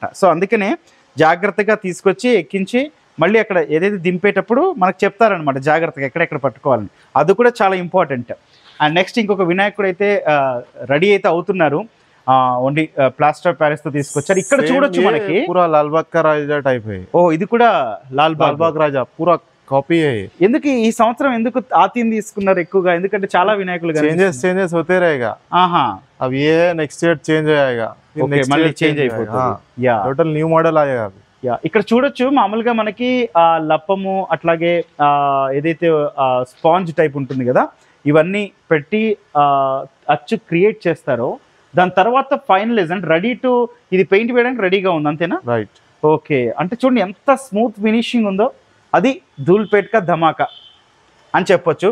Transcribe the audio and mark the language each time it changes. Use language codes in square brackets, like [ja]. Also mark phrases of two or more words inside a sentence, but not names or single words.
[te] సో అందుకనే జాగ్రత్తగా తీసుకొచ్చి ఎక్కించి మళ్ళీ అక్కడ ఏదైతే దింపేటప్పుడు మనకు చెప్తారనమాట జాగ్రత్తగా ఎక్కడెక్కడ పట్టుకోవాలని. అది కూడా చాలా ఇంపార్టెంట్. [en] and next [te] ఇంకొక వినాయకుడు అయితే రెడీ అయితే అవుతున్నారు, ఓన్లీ [en] plaster of Paris [te] తో తీసుకొచ్చారు. ఇక్కడ చూడొచ్చు మనకి [hi] पूरा लालबाग का राजा टाइप है। [te] ఓ ఇది కూడా లాల్బాగ్ [hi] राजा पूरा कॉपी है। [te] ఎందుకు ఈ సంవత్సరం ఎందుకు ఆ థీమ్ తీసుకున్నారు ఎక్కువగా? ఎందుకంటే చాలా వినాయకులు [hi] चेंजेस होते रहेगा। [te] ఆహా, [hi] अब ये [en] next year [hi] चेंज हो जाएगा, [te] ఓకే, మళ్ళీ చేంజ్ అయిపోతుంది. యా, [en] total new model [hi] आएगा अभी। [te] యా, ఇక్కడ చూడొచ్చు మామూలుగా మనకి లప్పము అట్లాగే ఏదైతే స్పాంజ్ టైప్ ఉంటుంది కదా, ఇవన్నీ పెట్టి అచ్చు క్రియేట్ చేస్తారో దాని తర్వాత ఫైనలైజ్ అంటే [en] ready to [te] ఇది పెయింట్ వేయడానికి రెడీగా ఉంది, అంతేనా? రైట్. ఓకే. అంటే చూడండి ఎంత స్మూత్ ఫినిషింగ్ ఉందో, అది [hi] धूलपेट का धमाका [te] అని చెప్పొచ్చు.